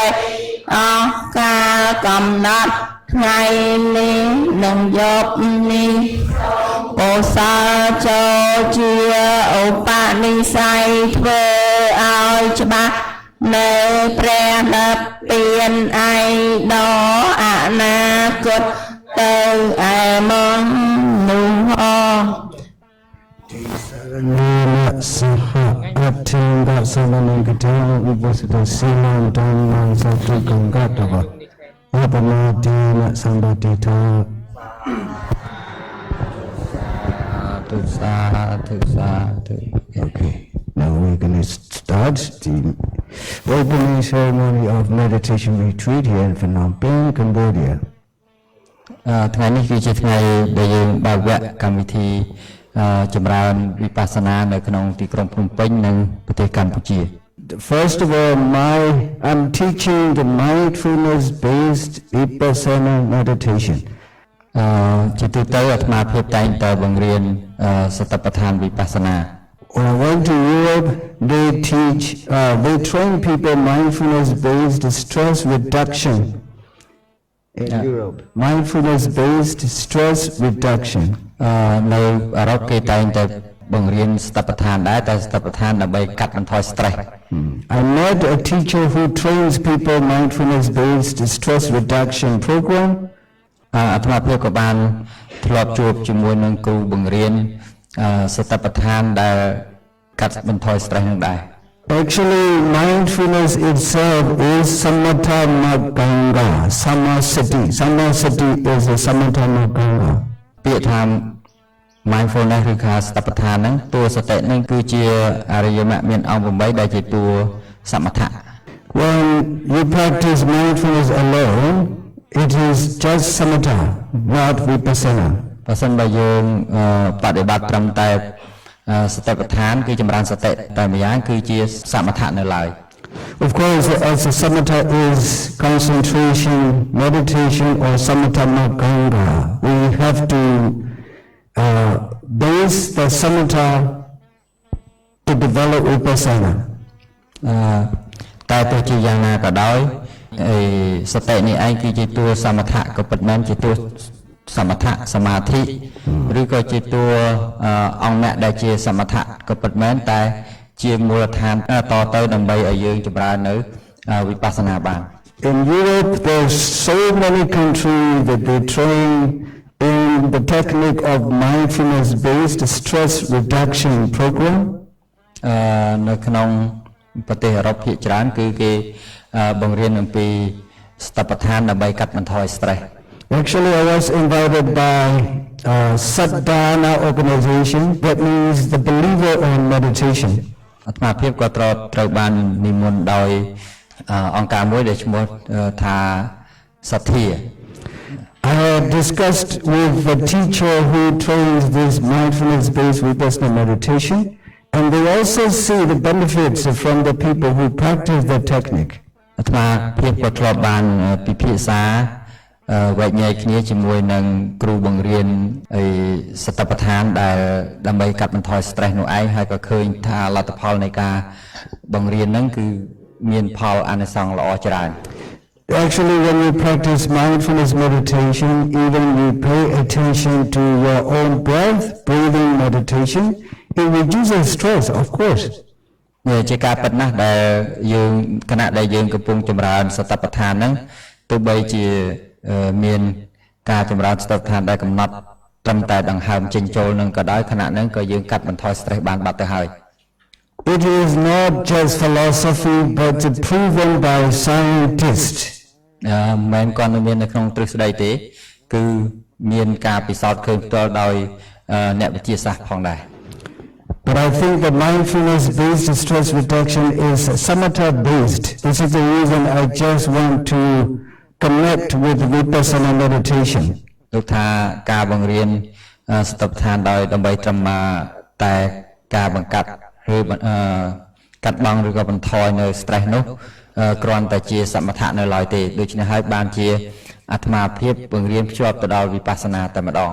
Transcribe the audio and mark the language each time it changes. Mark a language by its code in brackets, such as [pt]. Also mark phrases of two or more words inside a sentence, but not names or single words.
[km] អស់កាលកំណត់ថ្ងៃនេះនិងយប់នេះពោសលចូលជាឧបនិស្ស័យធ្វើឲ្យច្បាស់នៅព្រះនិព្វានឯដអនាគតទៅឯមកនោះអ [pi] Nila Saha Atinga Samanangata Vipasita Siman Dhamman Sattu Gangatava Apamadina Sambhatita [en] Okay, now we're going to start the opening ceremony of meditation retreat here in Phnom Penh, Cambodia. [km] ថ្ងៃនេះគឺជាថ្ងៃដែលយើងបើកវគ្គកម្មវិធីចម្រើនវិបស្សនានៅក្នុងទីក្រុងភ្នំពេញនិងប្រទេសកម្ពុជា [en] First of all, I'm teaching the mindfulness-based vipassana meditation. [km] ជាទូទៅអាត្មាភាពតែងតែបង្រៀនសតិប្បដ្ឋានវិបស្សនា [en] When I went to Europe, they train people mindfulness-based stress reduction in Europe. Mindfulness-based stress reduction. [km] នៅអឺរ៉ុបគេតែងតែបង្រៀនសតិប្បដ្ឋានដែរតែសតិប្បដ្ឋានដើម្បីកាត់បន្ថយ stress. [en] I met a teacher who trains people mindfulness-based stress reduction program. [km] អាត្មាភាពក៏បានធ្លាប់ជួបជាមួយនឹងគ្រូបង្រៀនសតិប្បដ្ឋានដែលកាត់បន្ថយ stress នឹងដែរ [en] Actually, mindfulness itself is [pi] samatha maganga, samasati. [en] Samasati is a [pi] samatha maganga. [km] ពាក្យថា mindfulness ឬថាសតិប្បដ្ឋានហ្នឹងតួសតិហ្នឹងគឺជាអរិយមគ្គមានអង្គ8ដែលជាតួសមថៈ [en] When you practice mindfulness alone, it is just samatha, not vipassana. [km] បើសិនបើយើងបដិបត្តិត្រឹមតែសតិប្បដ្ឋានគឺចម្រើនសតិតែម្យ៉ាងគឺជាសមថៈនៅឡើយ [en] Of course, as a samatha is concentration, meditation, or [pi] samatha maganga, [en] we have to base the samatha to develop vipassana. [km] តែទោះជាយ៉ាងណាក៏ដោយសតិនេះឯងគឺជាតួសមថៈក៏ពិតមែនជាតួសមថៈសមាធិឬក៏ជាតួអង្គអ្នកដែលជាសមថៈក៏ពិតមែនតែជាមូលដ្ឋានតទៅដើម្បីឲ្យយើងចម្រើននៅវិបស្សនាបាន [en] In Europe, there's so many countries that they train in the technique of mindfulness-based stress reduction program. [km] នៅក្នុងប្រទេសអឺរ៉ុបភាគច្រើនគឺគេបង្រៀនអំពីសតិប្បដ្ឋានដើម្បីកាត់បន្ថយ stress. [en] Actually, I was invited by Sadhana organization, that means the believer on meditation. [km] អាត្មាភាពក៏ត្រូវបាននិមន្តដោយអង្គការមួយដែលឈ្មោះថាសទ្ធា [en] I had discussed with the teacher who trains this mindfulness-based vipassana meditation, and they also see the benefits from the people who practice the technique. [km] អាត្មាភាពក៏ធ្លាប់បានពិភាក្សាវែកញែកគ្នាជាមួយនឹងគ្រូបង្រៀនសតិប្បដ្ឋានដែលដើម្បីកាត់បន្ថយ stress នោះឯងហើយក៏ឃើញថាលទ្ធផលនៃការបង្រៀនហ្នឹងគឺមានផលអានិសង្សល្អច្រើន [en] Actually, when you practice mindfulness meditation, even you pay attention to your own breath, breathing meditation, it reduces stress, of course. [km] ជាការពិតណាស់ដែលយើងគណៈដែលយើងកំពុងចម្រើនសតិប្បដ្ឋានហ្នឹងទោះបីជាមានការចម្រើនសតិប្បដ្ឋានដែលកំណត់ត្រឹមតែដង្ហើមចេញចូលនឹងក៏ដោយខណៈហ្នឹងក៏យើងកាត់បន្ថយ stress បានបាត់ទៅហើយ [en] It is not just philosophy, but proven by scientists. [km] មិនគាត់នៅមាននៅក្នុងទ្រឹស្ដីទេគឺមានការពិសោធន៍ឃើញផ្ទាល់ដោយអ្នកវិទ្យាសាស្ត្រផងដែរ [en] But I think the mindfulness-based stress reduction is samatha-based. This is the reason I just want to connect with vipassana meditation. [km] លោកថាការបង្រៀនស្ទប់ឋានដោយដើម្បីត្រឹមតែការបង្កាត់ឬកាត់បន្ថយឬក៏បន្ថយនៅ stress នោះគ្រាន់តែជាសមថៈនៅឡើយទេដូច្នេះហើយបានជាអាត្មាភាពបង្រៀនភ្ជាប់ទៅដល់វិបស្សនាតែម្ដង